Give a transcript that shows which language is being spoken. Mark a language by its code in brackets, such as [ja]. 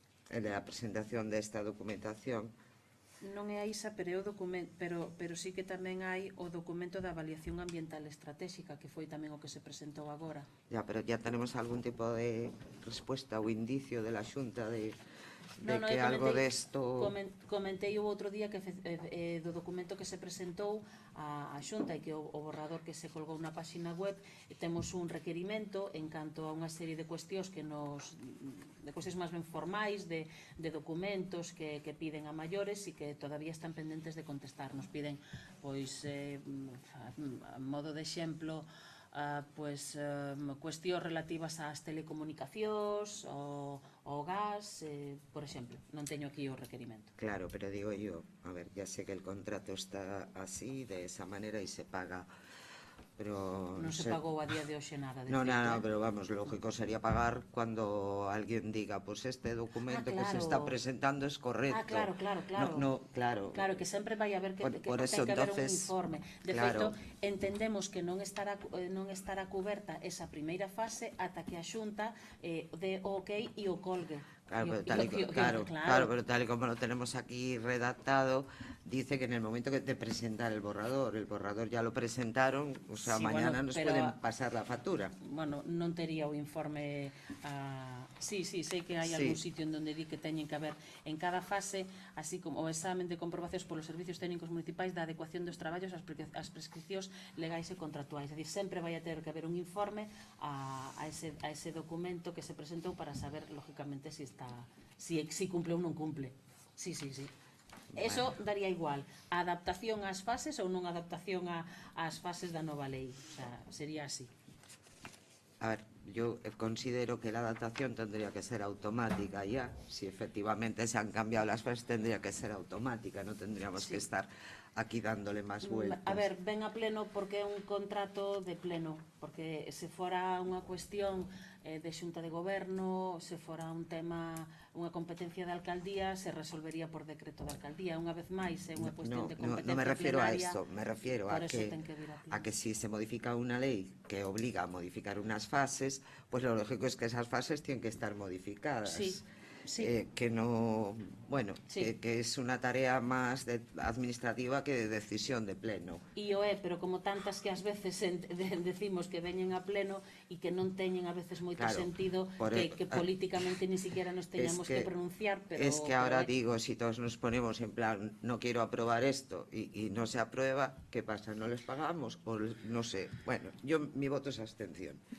[es] la presentación desta documentación. [gl] Non é a ISA, pero é o documento, pero sí que tamén hai o documento da avaliación ambiental estratégica, que foi tamén o que se presentou agora. [es] Ya, pero ya tenemos algún tipo de respuesta ou indicio de la Xunta de que algo desto... [gl] Comentei o outro día que do documento que se presentou a Xunta e que o borrador que se colgou na páxina web, temos un requerimento en canto a unha serie de cuestións de cuestións máis ben formais, de documentos que piden a maiores e que todavía están pendentes de contestar. Nos piden, pois, a modo de exemplo, cuestións relativas ás telecomunicacións, ao gas, por exemplo. Non teño aquí o requerimento. [es] Claro, pero digo yo, a ver, ya sé que el contrato está así, de esa manera, y se paga, pero... [gl] Non se pagou a día de hoxe nada. [es] No, pero vamos, lógico sería pagar cuando alguien diga, pues este documento que se está presentando es correcto. Claro. Claro. [gl] Claro, que sempre vai haber que ten que haber un informe. De feito, entendemos que non estará cuberta esa primeira fase ata que a Xunta dé o ok e o colgue. [es] Claro, pero tal y como lo tenemos aquí redactado, dice que en el momento de presentar el borrador ya lo presentaron, o sea, sí, mañana nos pueden pasar la factura. [gl] Bueno, non tería o informe... Sí, sei que hai algún sitio en donde di que teñen que haber en cada fase, así como o examen de comprobacións polos servicios técnicos municipais da adecuación dos traballos ás prescripcións legais e contractuais. É dicir, sempre vai a ter que haber un informe a ese documento que se presentou para saber, lógicamente, si cumple ou non cumple. Sí. [es] Eso daría igual. [gl] A adaptación ás fases ou non adaptación ás fases da nova lei. [es] O sea, sería así. A ver, yo considero que la adaptación tendría que ser automática ya. Si efectivamente se han cambiado las fases, tendría que ser automática. No tendríamos que estar aquí dándole más vueltas. [gl] A ver, ven a pleno porque é un contrato de pleno. Porque se fora unha cuestión de xunta de goberno, se fora un tema, unha competencia de alcaldía, se resolvería por decreto de alcaldía. Unha vez máis, é unha cuestión de competencia plenaria. [es] No me refiero a eso, me refiero a que si se modifica una ley que obliga a modificar unas fases, pues lo lógico es que esas fases tienen que estar modificadas. Sí. Que no, bueno, que es una tarea más administrativa que de decisión de pleno. [gl] E o é, pero como tantas que ás veces decimos que veñen a pleno e que non teñen a veces moito sentido, que políticamente [es] ni siquiera [gl] nos teñamos que pronunciar, pero... [es] Es que ahora digo, si todos nos ponemos en plan, no quiero aprobar esto y no se aprueba, ¿qué pasa? ¿No les pagamos? O no sé. Bueno, mi voto es abstención.